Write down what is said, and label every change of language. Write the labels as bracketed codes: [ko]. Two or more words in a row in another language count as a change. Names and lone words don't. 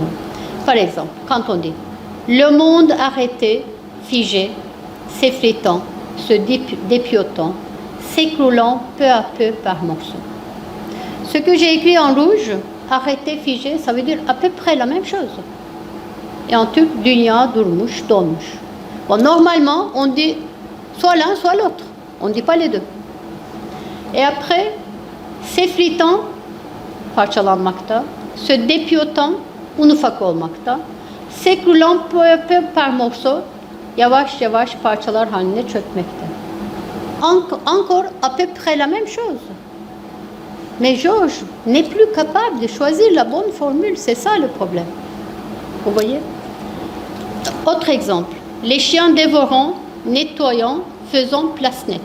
[fr] Par exemple, quand on dit le monde arrêté, figé, s'effritant, se dépiotant, s'écroulant peu à peu par morceaux. Ce que j'ai écrit en rouge, arrêté, figé, ça veut dire à peu près la même chose. Et en turc, [tr] dünya durmuş, donmuş. [fr] Bon, normalement, on dit soit l'un, soit l'autre. On ne dit pas les deux. Et après, s'effritant, parçalanmakta, se dépiautant, [tr] un ufak olmakta, [fr] s'écroulant peu à peu par morceaux, [tr] yavaş yavaş parçalar haline çökmekte. [fr] Encore à peu près la même chose. Mais Georges n'est plus capable de choisir la bonne formule, c'est ça le problème. Vous voyez? Autre exemple, les chiens dévorant, nettoyant, faisant place nette.